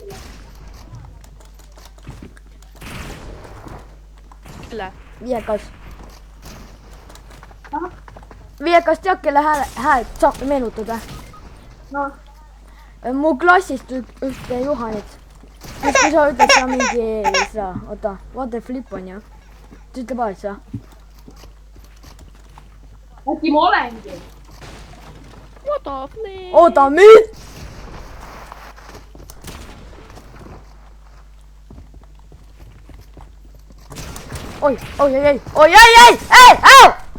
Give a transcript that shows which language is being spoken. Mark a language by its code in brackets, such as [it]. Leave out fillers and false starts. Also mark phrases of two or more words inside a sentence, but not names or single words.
[et] Viekas, tead, kelle häält sa meenutad või? No. Mu klassist ühte Juhanit. Siis kui sa ütled sa mingi seda, oota, [en] what the flip [et] on ju. Ta ütleb alati seda. Äkki ma olengi? Oota, nüüd! Oi, au!